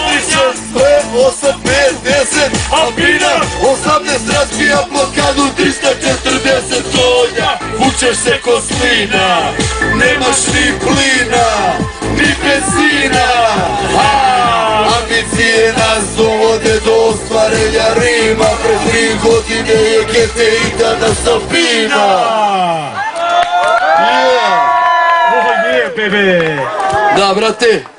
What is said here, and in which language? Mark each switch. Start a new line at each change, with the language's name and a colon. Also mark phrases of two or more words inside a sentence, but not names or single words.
Serbian: 4-6-8-5-10, Alpina, 18 razbija blokadu, 340 konja, vučeš se ko slina, nemaš ni plina, ni benzina, ambicije nas dovode do ostvarenja rima, pre 3 godine je GTI, danas Alpina.
English: Oh yeah, baby!
Serbian: Da, brate.